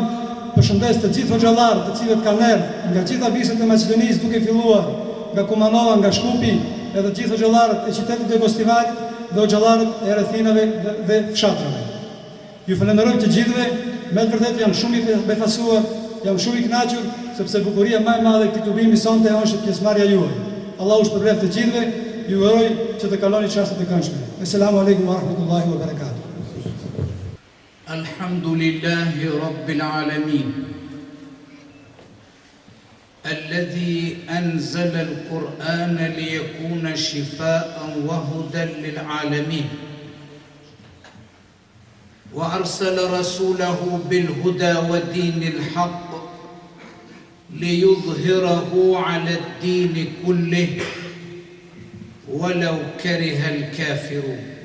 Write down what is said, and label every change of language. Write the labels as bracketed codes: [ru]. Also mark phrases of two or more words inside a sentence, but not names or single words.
[sq] Përshëndes të gjithë hoxhallarët të cilët kanë ardhur nga gjitha viset e Maqedonisë, duke filluar nga Kumanova, nga Shkupi, edhe të gjithë hoxhallarët e qytetit të Gostivarit dhe hoxhallarët e rrethinave dhe fshatrave. Ju falenderoj të gjithëve, me të vërtetë jam shumë i befasuar, jam shumë i kënaqur sepse bukuria më e madhe e këtij tubimi sonte është pjesëmarrja juaj. Allahu shpërblet të gjithëve, ju uroj që të kaloni çastet e këndshme. [ar] السلام عليكم ورحمة الله وبركاته. الحمد لله رب العالمين. الذي أنزل القرآن ليكون شفاء وهدى للعالمين وأرسل رسوله بالهدى ودين الحق ليظهره على الدين كله ولو كره الكافرون